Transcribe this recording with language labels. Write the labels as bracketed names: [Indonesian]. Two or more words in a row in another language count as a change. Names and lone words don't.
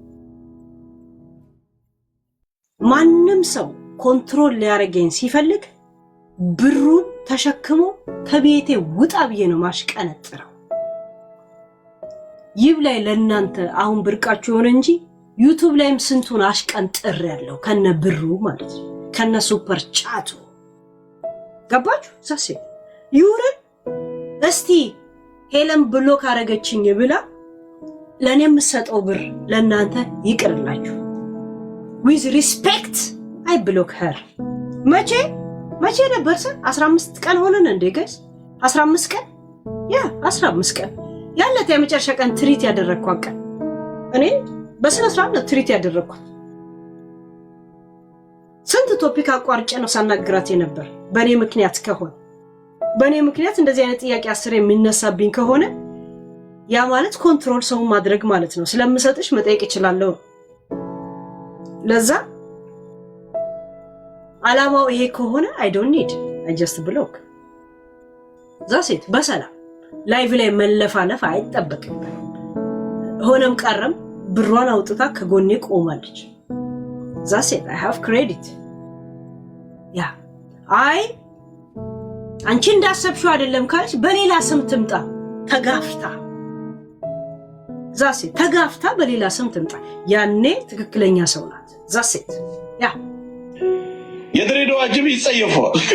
[Amharic] ማንም ሰው ኮንትሮል ሊያረገኝ ሲፈልግ ብሩን ተሸክሞ ከቤቴ ውጣ ብዬ ነው ማሽቀነጥረው። ይብላይ ለእናንተ አሁን ብርቃችሁ ሆነ እንጂ ዩቲዩብ ላይም ስንቱን አሽቀንጥር ያለው ከነ ብሩ ማለት ነው። ከነ ሱፐር ቻቱ ገባችሁ? ዛሴ ይውረድ እስቲ ሄለን ብሎክ አረገችኝ ብላ ለኔ የምሰጠው ብር ለእናንተ ይቅርላችሁ። [English] with respect I block her። [Amharic] መቼ ነበር 15 ቀን ሆነን እንዴ ጋይስ? 15 ቀን 15 ቀን ያለት የመጨረሻ ቀን ትሪት ያደረኳት ቀን እኔ በስነ ስርዓት ነው ትሪት ያደረኳት። ስንት ቶፒክ አቋርጬ ነው ሳናግራት ነበር። በኔ ምክንያት እንደዚህ አይነት ጥያቄ አስር የሚነሳብኝ ከሆነ ያ ማለት ኮንትሮል ሰው ማድረግ ማለት ነው። ስለምሰጥሽ መጠየቅ እችላለሁ። ለዛ አላማው ይሄ ከሆነ [English] I don't need I just block። [Amharic] ዛሴት በሰላም ላይቭ ላይ መለፋለፍ አይጠበቅም። ሆነም ቀረም ብሯን አውጥታ ከጎኔ ቆማለች። ዛሴት [English] I have credit። [Amharic] ያ አንቺ እንዳሰብሽው አይደለም ካለች በሌላ ስም ትምጣ ተጋፍታ። ዛሴት ተጋፍታ በሌላ ስም ትምጣ። ያኔ ትክክለኛ ሰው ናት። ዛሴት ያ የድሬዳዋ ጅብ ይጸየፈዋል።